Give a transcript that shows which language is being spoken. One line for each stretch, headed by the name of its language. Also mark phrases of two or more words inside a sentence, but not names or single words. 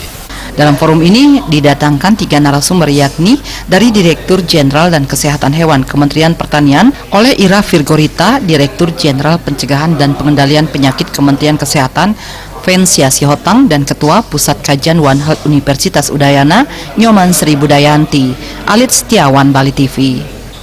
Indonesian: Dalam forum ini didatangkan 3 narasumber yakni dari Direktur Jenderal dan Kesehatan Hewan Kementerian Pertanian oleh Ira Virgorita, Direktur Jenderal Pencegahan dan Pengendalian Penyakit Kementerian Kesehatan Vensia Sihotang, dan Ketua Pusat Kajian One Health Universitas Udayana Nyoman Sri Budayanti. Alit Setiawan, Bali TV.